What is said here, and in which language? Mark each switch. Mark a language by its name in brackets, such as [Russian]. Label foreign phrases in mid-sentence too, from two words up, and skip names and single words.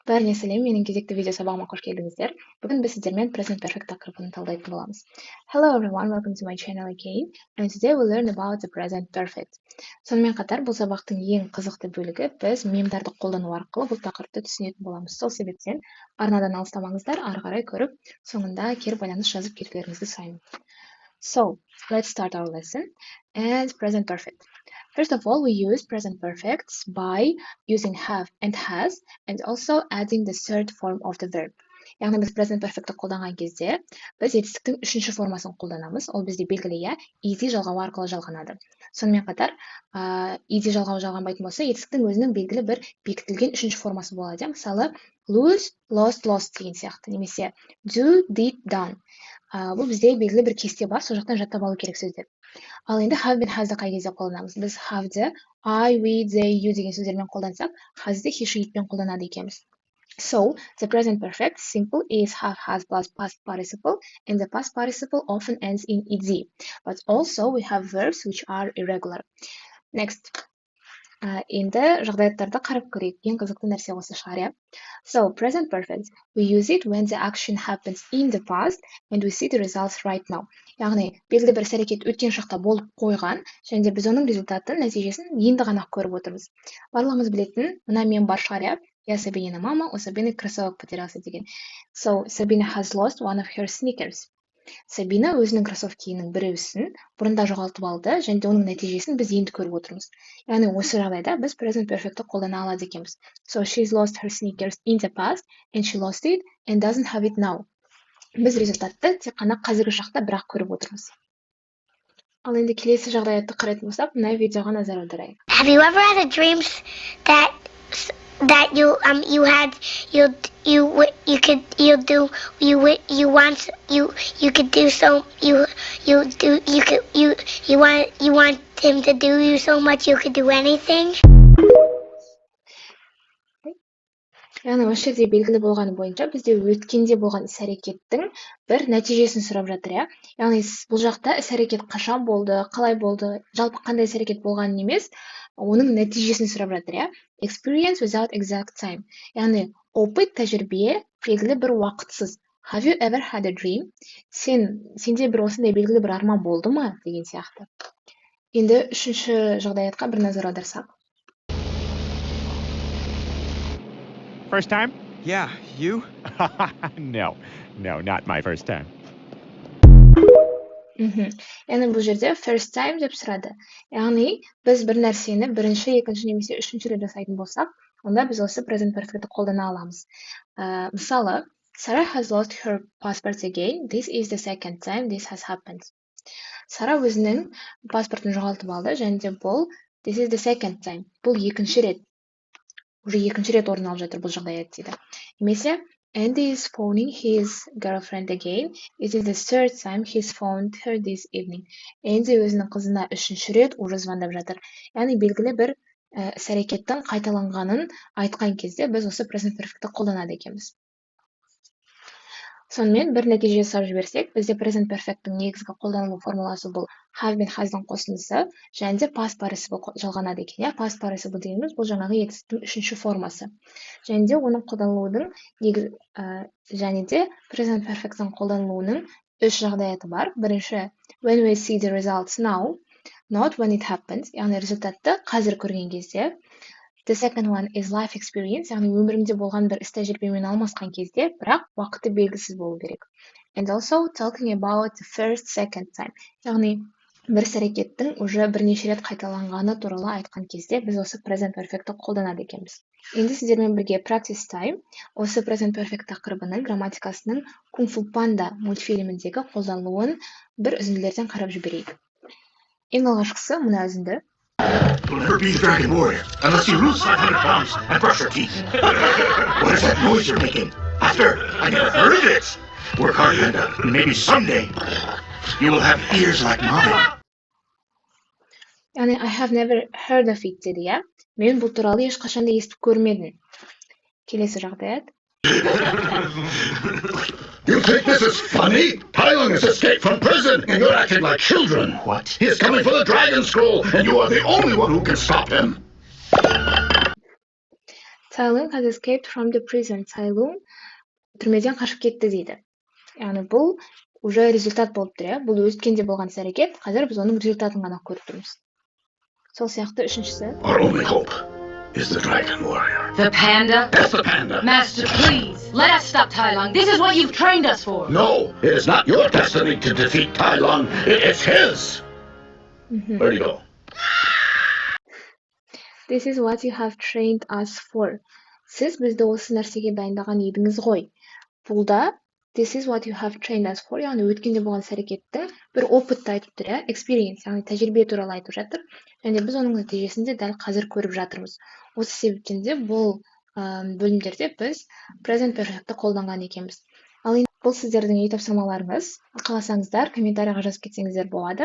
[Kazakh] Бәріне сәлем, менің кезекті видео сабағыма қош келдіңіздер. Бүгін біз сіздермен [English] present perfect [Kazakh] тақырыбын талдайтын боламыз. [English] Hello everyone, welcome to my channel again. And today we'll learn about the present perfect. [Kazakh] Сонымен қатар бұл сабақтың ең қызықты бөлігі біз мемдарды қолдану арқылы бұл тақырыпты түсінетін боламыз. Сол себептен арнадан алыстамаңыздар, ары қарай көріп, соңында кері байланыс жазып кетулеріңізді сұраймын. [English] So, let's start our lesson. And present perfect. First of all, we use present perfects by using have and has and also adding the third form of the verb. [Kazakh] Яғни біз [English] present perfectті [Kazakh] қолданған кезде біз етістіктің үшінші формасын қолданамыз. Ол бізде белгілі easy жалғау арқылы жалғанады. Сонымен қатар, easy жалғау жалғанбайтын болса, етістіктің өзінің белгілі бір бекітілген үшінші формасы болады. Мысалы, [English] lose, lost, lost [Kazakh] деген сияқты. Немесе [English] do, did, done. [Kazakh] Бұл бізде белгілі бір кесте бар, сол жақтан жаттап алу керек сөздер. Ал енді have бен has'ды қай кезде қолданамыз? Біз have'ді [English] I, we, they, you [Kazakh] деген сөздермен қолдансақ, has'ды [English] he, she, [Kazakh] itпен қолданады екенбіз. [English] So, the present perfect simple is have, has plus past participle, and the past participle often ends in ed. But also we have verbs which are irregular. Next. [Kazakh] Енді жағдаяттарды қарап көрейік. Ең қызықты нәрсе осы шығар, [English] So, present perfect. We use it when the action happens in the past and we see the results right now. [Kazakh] Яғни, белгілі бір іс-әрекет өткен шақта болып қойған, және де біз оның результатын, нәтижесін енді ғана көріп отырмыз. Барлығымыз білетін, мына мем бар шығар, [Russian] Я Сабинина мама, у Сабины кроссовок потерялся деген. [English] So, Sabina has lost one of her sneakers. [Kazakh] Сабина өзінің кроссовкиінің біреусін бұрында жоғалтып алды, және де оның нәтижесін біз енді көріп отырмыз. Яғни осы жағдайда біз [English] present perfectті [Kazakh] қолдана алады екенбіз. So she's lost her sneakers in the past and she lost it and doesn't have it now. Біз результатты тек қана қазіргі шақта бірақ көріп отырмыз. Ал енді келесі жағдаятты қарайтын болсақ, мына видеоға назар аударайық. [English] Have you ever had a dream that you had you could you want him to do you so much you could do anything? [Kazakh] Яғни осы жерде белгілі болғаны бойынша бізде өткенде болған іс-әрекеттің бір нәтижесін сұрап жатыр, Яғни бұл жақта іс-әрекет қашан болды, қалай болды, жалпы қандай іс-әрекет болғанын емес, оның нәтижесін сұрап жатыр, [English] Experience without exact time. [Kazakh] Яғни опыт, тәжірибе белгілі бір уақытсыз. Have you ever had a dream? Сенде бір осындай белгілі бір арман болды ма? Деген сияқты. Енді үшінші жағдаятқа бір назар аударсақ. [English] First time? Yeah, you? No, not my first time. [Kazakh] Яғни бұл жерде [English] first time [Kazakh] деп сұрады. Яғни біз бір нәрсені бірінші, екінші немесе үшінші рет жасайтын болсақ, онда біз осы [English] present perfectті [Kazakh] қолдана аламыз. Мысалы, [English] Sarah has lost her passport again. This is the second time this has happened. [Kazakh] Сара өзінің паспортын жоғалтып алды, және де бұл [English] this is the second time. [Kazakh] Бұл екінші рет. Уже екінші рет орын алып жатыр бұл жағдаят дейді. [English] Немесе Andy is phoning his girlfriend again. It is the third time he's phoned her this evening. [Kazakh] Andy өзінің қызына үшінші рет уже звондап жатыр. Яғни белгілі бір іс-әрекеттің қайталанғанын айтқан кезде біз осы [English] present perfectті [Kazakh] қолданады екенбіз. Сонымен бір нәтиже жасап жіберсек, бізде [English] present perfectдің [Kazakh] негізгі қолданылу формуласы бұл have бен has'дың қосындысы, және де [English] past participle [Kazakh] жалғанады екен. [English] Past participle [Kazakh] дегеніміз бұл жаңағы етістіктің үшінші формасы. Және де оның қолданылудың және де [English] present perfectдің [Kazakh] қолданылуының үш жағдаяты бар. Бірінші, [English] when we see the results now, not when it happens, [Kazakh] яғни результатты қазір көрген кезде. [English] The second one is life experience, [Kazakh] яғни өмірімде болған бір іс-тәжірибемен алмасқан кезде, бірақ уақыты белгісіз болу керек. [English] And also talking about the first, second time. [Kazakh] Яғни бір іс-әрекеттің уже бірнеше рет қайталанғаны туралы айтқан кезде біз осы [English] present perfectті [Kazakh] қолданады екенбіз. Енді сіздермен бірге [English] practice time, [Kazakh] осы [English] present perfect [Kazakh] тақырыбының грамматикасының Kung Fu Panda мультфильміндегі қолданылуын бір үзінділерден қарап жіберейік. Ең алғашқысы мына үзінді. [English] You'll never be the Dragon Warrior unless you lose 500 pounds and brush your teeth. What is that noise you're making? After I never heard of it. Work hard, Linda, and maybe someday you will have ears like mine. [Kazakh] Яғни [English] I have never heard of it [Kazakh] деді, Мен бұл туралы ешқашан да естіп көрмедім. Келесі жағдаят. [English] You think this is funny? Tylon has escaped from prison and you're acting like children. What? He is coming for the Dragon Scroll and you are the only one who can stop him. Цайлун has escaped from the prison. [Kazakh] Цайлун түрмеден қашып кетті дейді. Яғни бұл уже результат болып тұр, иә. Бұл өткенде болған іс-әрекет, қазір біз оның результатын ғана көріп тұрмыз. Сол сияқты үшіншісі. [English] Our only hope is the dragon warrior. The panda? That's the panda. Master, please, let us stop Tai Lung. This is what you've trained us for. No, it is not your destiny to defeat Tai Lung. It's his. Where do you go? This is what you have trained us for. [Kazakh] Сіз бізді осы нәрсеге дайындаған едіңіз ғой. Бұл да [English] this is what you have trained us for, [Kazakh] яғни өткенде болған іс-әрекетті бір опытты айтып тұр, иә, experience, яғни тәжірибе туралы айтып жатыр. Және біз оның нәтижесінде дәл қазір көріп жатырмыз. Осы себептен де бұл бөлімдерде біз [English] present perfect'ті [Kazakh] қолданған екенбіз. Ал енді бұл сіздердің үй тапсырмаларыңыз. Қаласаңыздар, комментарийға жазып кетсеңіздер болады.